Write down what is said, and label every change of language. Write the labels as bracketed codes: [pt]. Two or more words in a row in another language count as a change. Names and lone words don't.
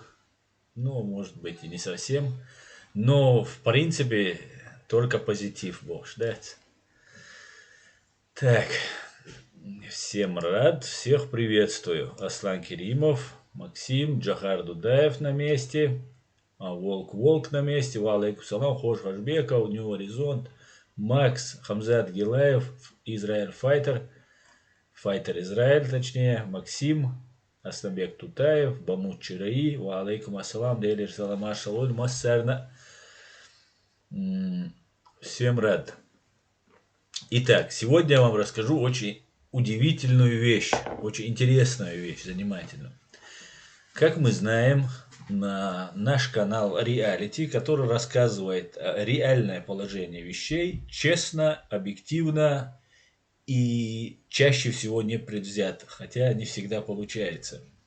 [ru] Ну, может быть, и не совсем. Но, в принципе, только позитив Бог ждать. Так, всем рад, всех приветствую. Аслан Керимов, Максим, Джахар Дудаев на месте. Волк на месте. [ar] وعليكم السلام, [ru] Хош Хашбеков, Нью Горизонт. Макс Хамзат Гилаев, Израиль Файтер Израиль, точнее, Максим, Асланбек Тутаев, Бамут Чираи, [ar] وعليكم السلام, [ru] Делир Салама Шалоль, Массарна. Всем рад. Итак, сегодня я вам расскажу очень удивительную вещь, очень интересную вещь, занимательную. Как мы знаем, на наш канал Reality, который рассказывает реальное положение вещей, честно, объективно и чаще всего непредвзято, хотя не всегда получается.